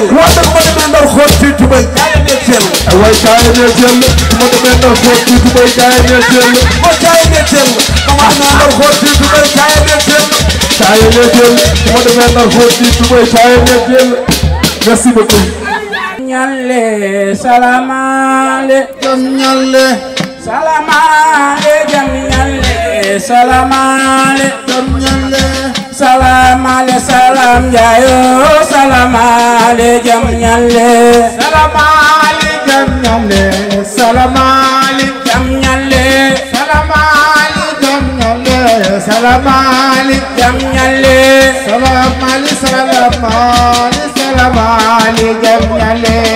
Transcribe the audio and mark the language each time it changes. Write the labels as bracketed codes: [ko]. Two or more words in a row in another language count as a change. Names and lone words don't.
[wo] Waaw ma demee Ndar xool ci tubay jaaya ne jël. Way jaaya ne jël. Ma demee Ndar xool ci tubay jaaya ne jël. Mooy jaaya ne jël. Ma demee Ndar xool ci tubay jaaya ne jël. Jaaya ne jël. Ma demee Ndar xool ci tubay jaaya ne jël. [fr] Merci beaucoup. [wo] Nyalle salamale jam nyalle salamale jam nyalle salamale jam nyalle salamale salam jayo salamale jam nyalle salamale jam nyalle salamale jam nyalle salamale jam nyalle salamale jam nyalle salamale salamale salamale jam nyalle